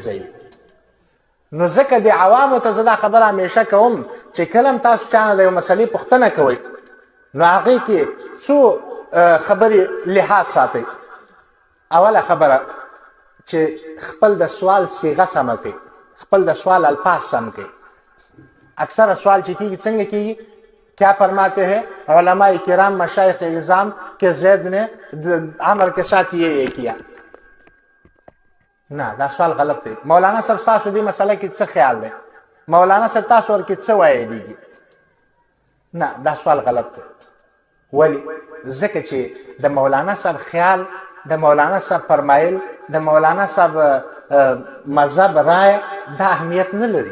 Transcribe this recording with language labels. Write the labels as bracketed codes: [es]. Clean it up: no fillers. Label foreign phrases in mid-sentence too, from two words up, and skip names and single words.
[ps] ځای وي نو ځکه د عوامو ته زه دا خبره همیشه کوم چې کله هم تاسو چا نه د یو مسلې پوښتنه کوئ نو هغې کې څو خبرې لحاظ ساتئ اوله خبره چې خپل د سوال صیغه سمه کړئ خپل د سوال الفاظ سم کړئ اکثره سوال چې کېږي څنګه کېږي [ur] کیا فرماتے ہیں علماء کرام مشایخ اعظام کہ زید نے عمر کے ساتھ یہ کیا [ps] نه دا سوال غلط دی. مولانا صاحب تاسو دې مسله کې څه خیال دی؟ مولانا صاحب تاسو ورکې څه وایي دیږي؟ نه، دا سوال غلط دی. ولې؟ ځکه چې د مولانا صاحب خیال، د مولانا صاحب فرمایل، د مولانا صاحب مذهب رایه دا اهمیت نه لري.